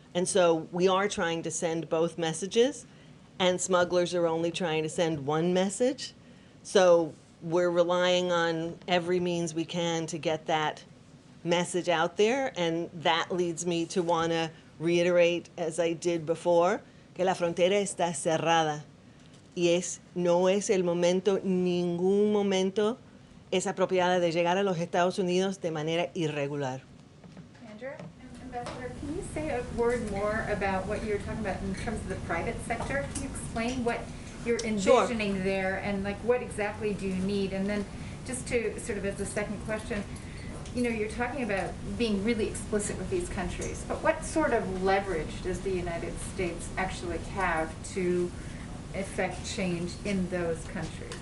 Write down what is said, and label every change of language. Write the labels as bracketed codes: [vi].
[en] And so we are trying to send both messages, and smugglers are only trying to send one message. So we're relying on every means we can to get that message out there, and that leads me to want to reiterate, as I did before, que la frontera está cerrada. [es] Y no es el momento, ningún momento es apropiada de llegar a los Estados Unidos de manera irregular. [en] Andrew? Ambassador, can you say a word more about what you were talking about in terms of the private sector? Can you explain what you're envisioning there, and what exactly do you need? And then just to sort of as a second question, you're talking about being really explicit with these countries, but what sort of leverage does the United States actually have to effect change in those countries?